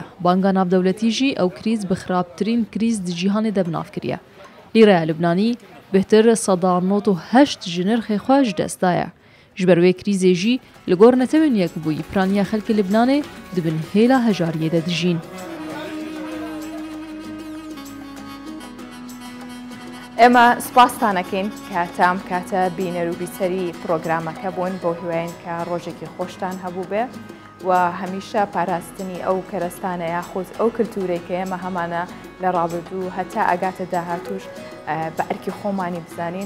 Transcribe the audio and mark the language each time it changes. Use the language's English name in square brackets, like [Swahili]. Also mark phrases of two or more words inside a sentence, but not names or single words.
[Kurdish] Banka Navdewletî jî ew krîz bi xirabtirîn krîz di cîhanê de binav kiriye. Lîreya Libnanî bihtir 198 ji nirxê xwe ji dest daye. Ji ber wê krîzê jî li gor netewên yekbûyî piraniya xelkê Libnanê dibin hêla hejariyê de dijîn. [Central Kurdish] ئێمە سپاسانەکەین کاتام کاتە بینەر و بیسەری پرۆگرامەکە بوون بۆ هیواین کە ڕۆژێکی خۆشتان هەبوو بێ و هەمیشە پاراستنی ئەو کەرەستانە یاخود ئەو کللتورێک کە ئێمە هەمانە لە ڕابردوو هەتا ئەگاتە داهاتوش بە ئەرکی خۆمانی بزانین.